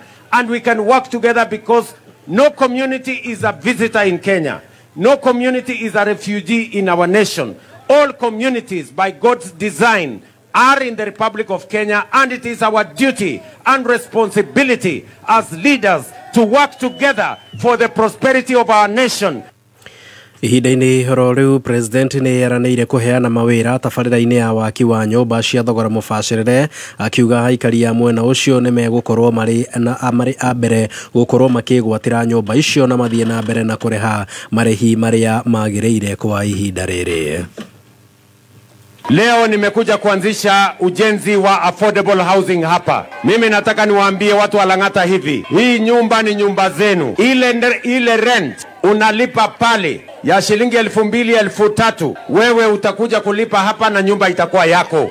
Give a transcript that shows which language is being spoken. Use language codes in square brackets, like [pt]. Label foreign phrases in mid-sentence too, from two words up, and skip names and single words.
[en] And we can work together because no community is a visitor in Kenya. No community is a refugee in our nation. All communities, by God's design, are in the Republic of Kenya, and it is our duty and responsibility as leaders to work together for the prosperity of our nation. [ki] Ihinda-ini horo riu president ni eranĩire kuheana mawira tabarĩra-inĩ ya waki wa nyũmba cia thogora mũbacĩrĩre akiuga aikari a mwena ũcio nĩ megũkorwo marĩ a mbere gũkorwo makĩgwatĩra nyũmba icio na mathiĩ na mbere na kũrĩha marĩhi marĩa magĩrĩire kwa ihinda rĩrĩ. [sw] Leo nimekuja kuanzisha ujenzi wa [en] affordable housing [sw] hapa. Mimi nataka niwaambie watu wa Lang'ata hivi, hii nyumba ni nyumba zenu. Ile rent unalipa pale ya shilingi 2,000 3,000, wewe utakuja kulipa hapa na nyumba itakuwa yako.